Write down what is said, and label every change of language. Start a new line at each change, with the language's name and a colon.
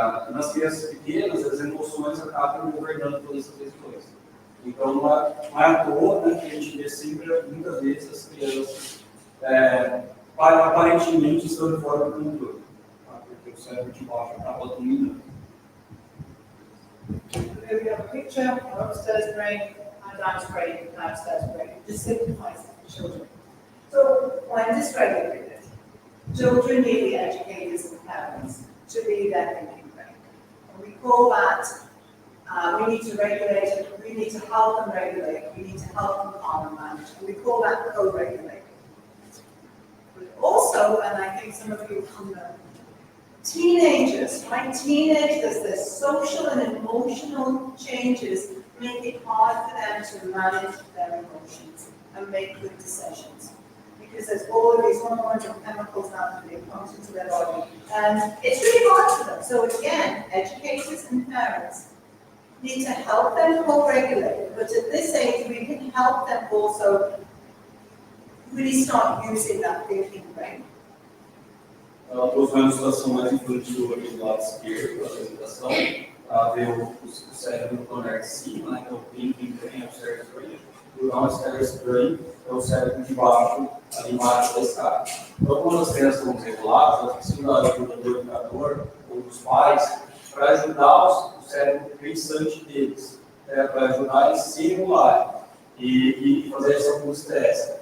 Portuguese: Nas crianças pequenas, as emoções acabam governando todas essas questões. Então, não é à toa, né, que a gente vê sempre, muitas vezes, as crianças aparentemente estão fora do controle, tá? Porque o cérebro de baixo acaba dominando.
English: Here we have a picture of upstairs brain and downstairs brain. It just simplifies it for children. So, when dysregulated, children need the educators and parents to be their thinking brain. And we call that, we need to regulate it, we need to help them regulate, we need to help them calm and manage. And we call that co-regulating. But also, and I think some of you know, teenagers, right? Teenagers, their social and emotional changes make it hard for them to manage their emotions and make good decisions. Because there's all of these hormones and chemicals now that they pump into their body. And it's really hard for them. So again, educators and parents need to help them co-regulate. But at this age, we can help them also really start using that thinking brain.
Portuguese: Ela trouxe uma ilustração mais infantil aqui do lado esquerdo da apresentação, para ver o cérebro do andar de cima, né, que é o thinking brain, é o cérebro brain, e o downstairs brain é o cérebro de baixo, ali embaixo da escada. Então, quando as crianças estão desreguladas, elas precisam da ajuda do educador ou dos pais para ajudar o cérebro pensante deles, para ajudar eles a se regularem e fazer essa estresse.